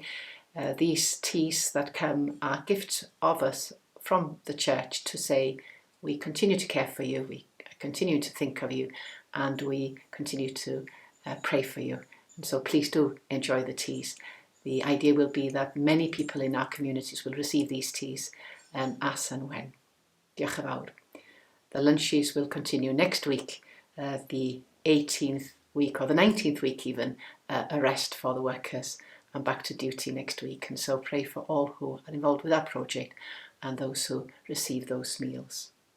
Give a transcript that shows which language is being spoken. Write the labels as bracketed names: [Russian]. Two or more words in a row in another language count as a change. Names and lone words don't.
[English] These teas that come are gifts of us from the church to say we continue to care for you, we continue to think of you, and we continue to pray for you. And so please do enjoy the teas. The idea will be that many people in our communities will receive these teas as and when. [Welsh] Diolch yn fawr. [English] The lunches will continue next week, the 18th week or the 19th week even, a rest for the workers and back to duty next week. And so pray for all who are involved with that project and those who receive those meals.